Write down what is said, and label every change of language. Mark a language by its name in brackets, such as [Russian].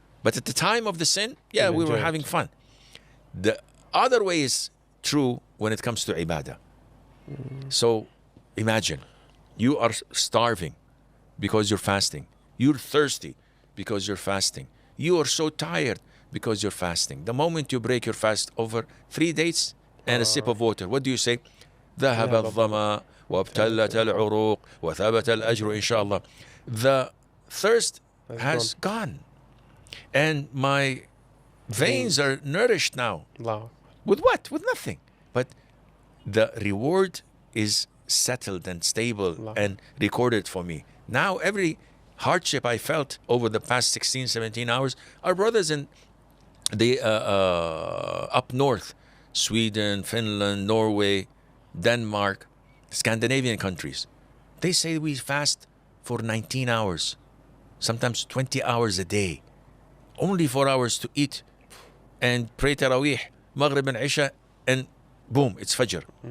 [English] But at the time of the sin, we were having fun. The other way is true when it comes to ibadah. So imagine, you are starving because you're fasting. You're thirsty because you're fasting. You are so tired because you're fasting. The moment you break your fast over 3 days and a sip of water, what do you say? [Arabic] ذهب الظما وابتلت العروق وثبت الأجر إن شاء الله. [English] The thirst has gone. And my veins are nourished now. With what? With nothing. But the reward is settled and stable and recorded for me. Now every hardship I felt over the past 16, 17 hours, our brothers in the up north, Sweden, Finland, Norway, Denmark, Scandinavian countries, they say we fast for 19 hours, sometimes 20 hours a day, only 4 hours to eat and pray Taraweeh, Maghrib and Isha, and boom, it's Fajr.